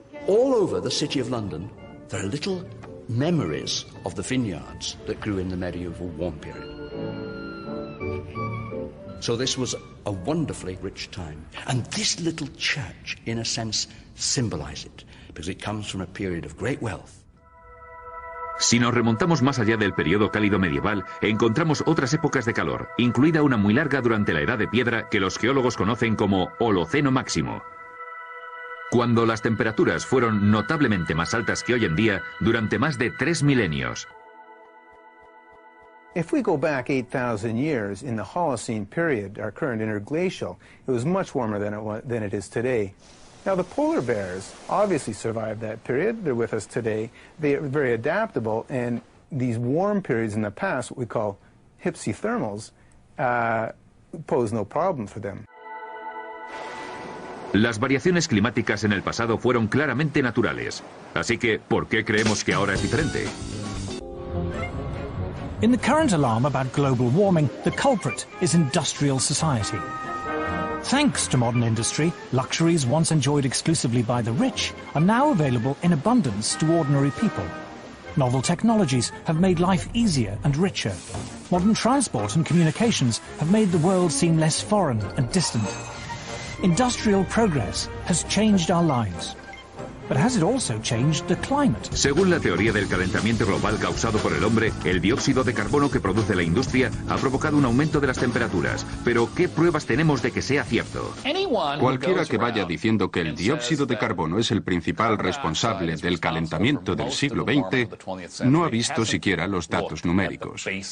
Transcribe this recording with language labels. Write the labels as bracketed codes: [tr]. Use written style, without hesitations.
[en] All over the city of London, there are little memories of the vineyards that grew in the medieval warm period. So this was a wonderfully rich time. And this little church, in a sense, symbolizes it, because it comes from a period of great wealth. [es] Si nos remontamos más allá del periodo cálido medieval, encontramos otras épocas de calor, incluida una muy larga durante la Edad de Piedra que los geólogos conocen como Holoceno máximo, cuando las temperaturas fueron notablemente más altas que hoy en día durante más de 3 milenios. [en] If we go back 8,000 years in the Holocene period, our current interglacial, it was much warmer than it is today. Now, the polar bears obviously survived that period. They're with us today. They are very adaptable, and these warm periods in the past, what we call hypsithermals, pose no problem for them. [es] Las variaciones climáticas en el pasado fueron claramente naturales. Así que, ¿por qué creemos que ahora es diferente? [en] In the current alarm about global warming, the culprit is industrial society. Thanks to modern industry, luxuries once enjoyed exclusively by the rich are now available in abundance to ordinary people. Novel technologies have made life easier and richer. Modern transport and communications have made the world seem less foreign and distant. Industrial progress has changed our lives. But has it also changed the climate? [es] Según la teoría del calentamiento global causado por el hombre, el dióxido de carbono que produce la industria ha provocado un aumento de las temperaturas. Pero, ¿qué pruebas tenemos de que sea cierto? Cualquiera que vaya diciendo que el dióxido de carbono es el principal responsable del calentamiento del siglo XX no ha visto siquiera los datos numéricos.